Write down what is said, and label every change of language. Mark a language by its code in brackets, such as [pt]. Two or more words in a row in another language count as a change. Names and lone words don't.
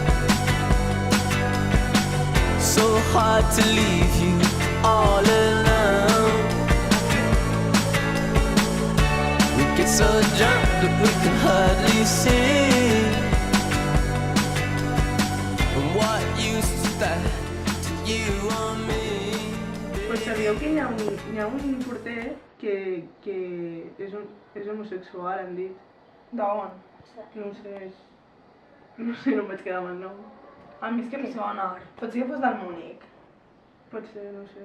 [en] So hard to leave you all alone. We get so drunk that we can hardly see. And what used to that to you or me? [ca] Pues sabíeu que hi ha un porter que és homosexual, han dit. D'on? No sé, no em vaig quedar amb el nom. A mi és que em sona. Potser que fos del Múnich. Pot ser, no sé.